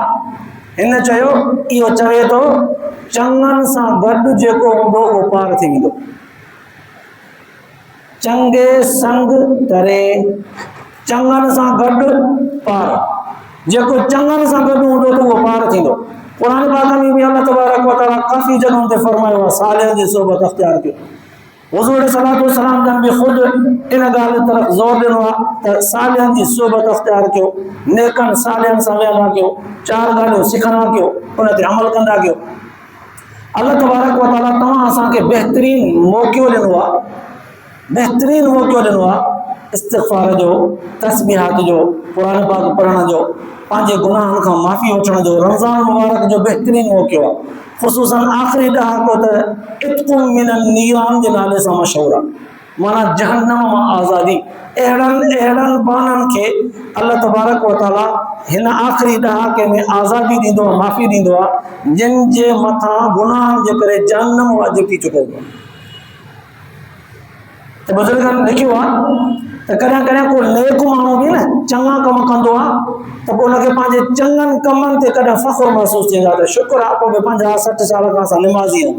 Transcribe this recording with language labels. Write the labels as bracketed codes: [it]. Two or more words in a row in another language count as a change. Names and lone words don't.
[sd] हिन चयो इहो चवे थो चङनि सां गॾु जेको हूंदो उहो पार थी वेंदो। चंगे संग तरे, चंगन सां गॾु पार, जेको चंगन सां गॾु हूंदो त उहो पार थींदो। कुरान पाक में भी [ar] الله تبارك وتعالى [sd] काफ़ी जगहों ते फरमायो आहे सालिहनि जी सोबत अख्तियार कयो। हुज़ूर [ar] صلى الله عليه وسلم [sd] जन भी ख़ुद इन ॻाल्हि तरफ़ ज़ोर ॾिनो आहे त सालिहनि जी सोबत अख्तियार कयो, नेकनि सालिहनि सां विहंदा कयो, चार ॻाल्हियूं सिखंदा कयो, उन ते अमल कंदा कयो। [ar] الله تبارك وتعالى [sd] तव्हां असांखे बहितरीन मौक़ो ॾिनो आहे, बहितरीन मौक़ो ॾिनो आहे इस्तिग़फ़ार जो, तस्बीहात जो, कुरान पाक पढ़ण जो, पंहिंजे गुनाहनि खां माफ़ी वठण जो, रमज़ान मुबारक जो बहितरीन मौक़ो आहे। ख़ुसूसन आख़िरी ॾहाको त [ar] عتق من النيران [sd] जे नाले सां मशहूरु आहे, माना जहन्नम मां आज़ादी। अहिड़नि बाननि खे [ar] الله تبارك وتعالى [sd] हिन आख़िरी ॾहाके में आज़ादी ॾींदो आहे, माफ़ी ॾींदो आहे, जिन जे मथां गुनाहनि जे करे जहन्नम वाजिब थी चुको आहे। त बुज़ुर्गनि लिखियो आहे त कॾहिं कॾहिं को नेक माण्हू बि न चङा कम कंदो आहे त पोइ हुनखे पंहिंजे चङनि कमनि ते कॾहिं फ़ख़्रु महसूसु थींदो आहे त शुक्र आहे पोइ 50-60 साल खां असां निमाज़ी आहियूं।